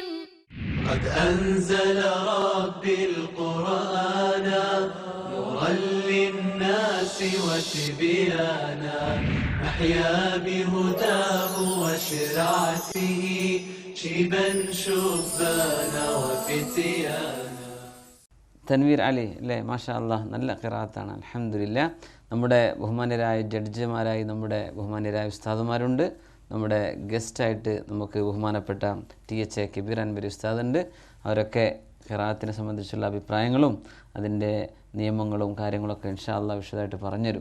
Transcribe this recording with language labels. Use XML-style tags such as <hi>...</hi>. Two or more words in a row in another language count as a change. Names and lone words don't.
<ar>قد أنزل ربي القرآن وتبيانا نحيا بهداه وشرعته شيبا شبانا وفتيانا.</ar> <ml>തൻവീർ അലി അല്ലേ,</ml> <ar>ما شاء الله,</ar> <ml>നല്ല ഖിറാത്താണ്.</ml> <ar>الحمد لله.</ar> <ml>നമ്മുടെ ബഹുമാന്യരായ ജഡ്ജിമാരായി നമ്മുടെ ബഹുമാന്യരായ ഉസ്താദുമാരുണ്ട്. നമ്മുടെ ഗസ്റ്റായിട്ട് നമുക്ക് ബഹുമാനപ്പെട്ട TH കബീർ അൻവരി ഉസ്താദുണ്ട്. അവരൊക്കെ ഖിറാത്തിനെ സംബന്ധിച്ചുള്ള അഭിപ്രായങ്ങളും അതിൻ്റെ നിയമങ്ങളും കാര്യങ്ങളൊക്കെ</ml> <ar>إن شاء الله</ar> <ml>വിശദമായിട്ട് പറഞ്ഞുതരും.</ml>